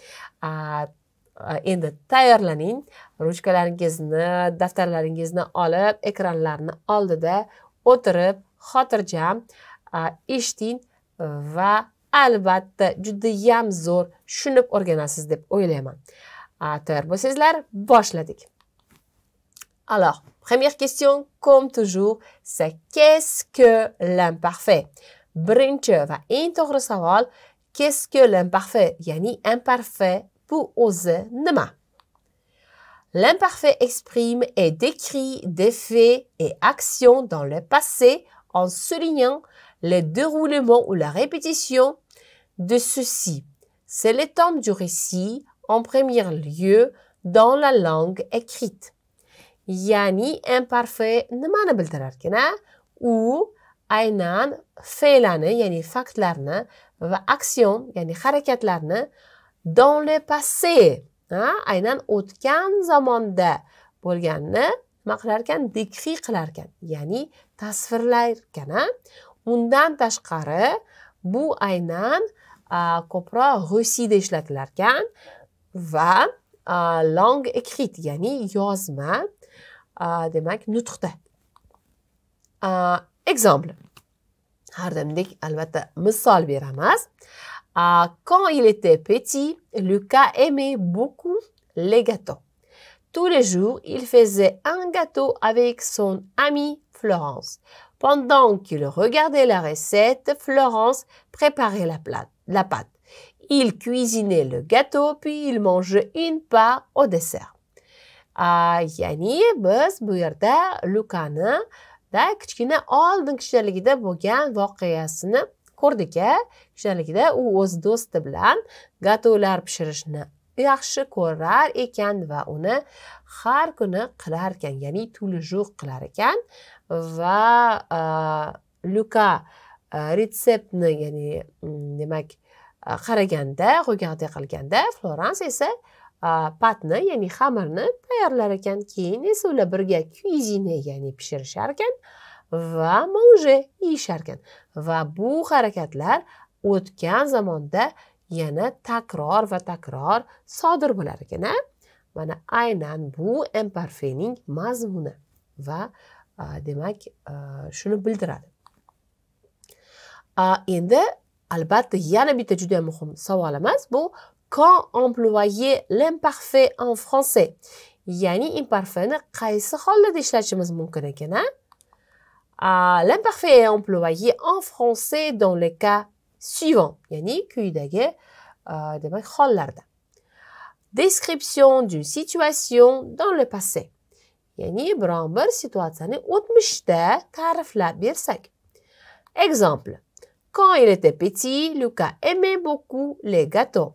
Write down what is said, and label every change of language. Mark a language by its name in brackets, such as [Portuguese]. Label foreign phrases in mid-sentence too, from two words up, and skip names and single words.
[Uzbek] Endi tayyorlaning, ruchkalaringizni, daftarlaringizni olib, ekranlarni oldida o'tirib, xotirjam eshiting va albatta juda ham zo'r tushunib o'rganasiz deb o'ylayman. Tayyor bo'lsangizlar, boshladik. [French] Alors, première question, comme toujours, c'est qu'est-ce que l'imparfait? [Uzbek] Birinchi va eng to'g'ri savol, [French] qu'est-ce que l'imparfait? [Uzbek] Ya'ni imparfait bu o'zi nima? [French] L'imparfait exprime et décrit des faits et actions dans le passé en soulignant le déroulement ou la répétition de ceux-ci. C'est le temps du récit en premier lieu dans la langue écrite. [Uzbek] Yani imparfait nimani bildirar ekan? U aynan fe'lani, ya'ni faktlarni va action, ya'ni harakatlarni [French] dans le passé, [Uzbek] aynan o'tgan zamonda bo'lganini nima qilar ekan? Décrit qilar ekan, ya'ni tasvirlar ekan. Undan tashqari bu aynan ko'proq récitda ishlatilar ekan va [French] langue écrite, [Uzbek] ya'ni yozma, demak nutqda. Exemple. Har doimdek albatta misol beramiz. [French] Quand il était petit, Lucas aimait beaucoup les gâteaux. Tous les jours, il faisait un gâteau avec son amie Florence. Pendant qu'il regardait la recette, Florence préparait la pâte. Il cuisinait le gâteau, puis il mangeait une part au dessert. [Uzbek] Ya'ni biz bu yerda Lukani kichkina oldin kishiligida bo'lgan voqeasini ko'rdik. Kishiligida u o'z do'sti bilan gatolar pishirishni yaxshi ko'rar ekan va uni har kuni qilar ekan, ya'ni [French] tous les jours [Uzbek] qilar ekan va Luka retseptni, ya'ni demak qaraganda, regarder qilganda, Florence esa patni, ya'ni xamirni tayyorlar ekan. Keyin esa ular birga cuisiner, ya'ni pishirishar ekan va manger, yeyishar ekan. Va bu harakatlar o'tgan zamonda yana takror va takror sodir bo'lar ekan. Mana aynan bu imparfaitning mazmuni va demak shuni bildiradi. Endi albatta yana bitta juda muhim savolimiz bu [French] quand employer l'imparfait en français? [Uzbek] Ya'ni imparfaitni qaysi hollarda ishlatishimiz mumkin ekan? [French] L'imparfait est employé en français dans les cas suivants. [Uzbek] Ya'ni quyidagi demak hollarda. [French] Description d'une situation dans le passé. [Uzbek] Ya'ni biron bir situatsiyani o'tmishda ta'riflab bersak. [French] Exemple. Quand il était petit, Lucas aimait beaucoup les gâteaux.